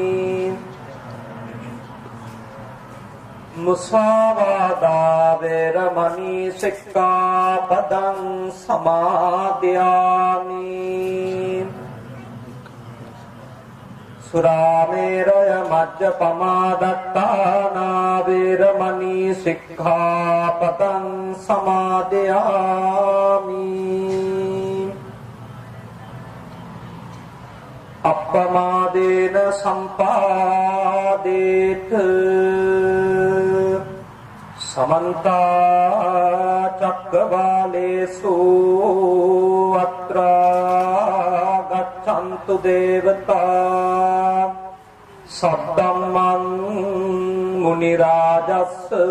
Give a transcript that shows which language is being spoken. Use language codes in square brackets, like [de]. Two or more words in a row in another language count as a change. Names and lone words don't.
[pi] මුසාවාදා වේරමණී සික්ඛාපදං සමාදියාමි සුරාමේරය මජ්ජපමාදත්තානා වේරමණී සික්ඛාපදං සමාදියාමි අප්පමාදේන සම්පාදේත සමන්ත චක්කවාලේසු අත්‍රා ගච්ඡන්තු දේවතා සද්දම්මං මුනි රාජස්ස